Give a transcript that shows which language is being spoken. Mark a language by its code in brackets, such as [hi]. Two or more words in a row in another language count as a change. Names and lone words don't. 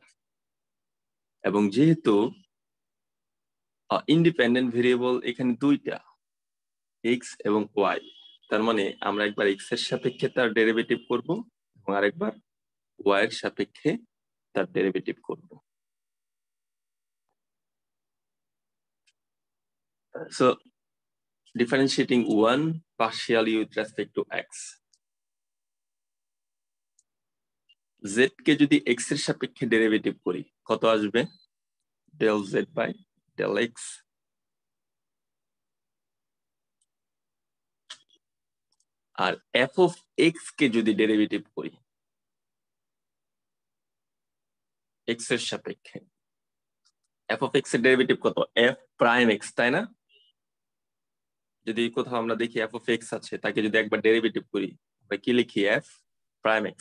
[bn] এবং যেহেতু [en] independent variable [bn] এখানে দুইটা, x এবং y, তার মানে আমরা একবার x এর সাপেক্ষে তার ডেরিভেটিভ করব এবং আরেকবার y এর সাপেক্ষে তার ডেরিভেটিভ করব। সো [en] differentiating one partially with respect to x, [bn] z কে যদি x এর সাপেক্ষে ডেরিভেটিভ করি কত আসবে? [en] del z by del x। [bn] আর [en] f of x [bn] কে যদি ডেরিভেটিভ করি x এর সাপেক্ষে, [en] f of x [bn] এর ডেরিভেটিভ কত? [en] f prime x, [bn] তাই না? যদি কোথাও আমরা দেখি [en] f of x [bn] আছে, তাকে যদি একবার ডেরিভেটিভ করি আমরা কি লিখি?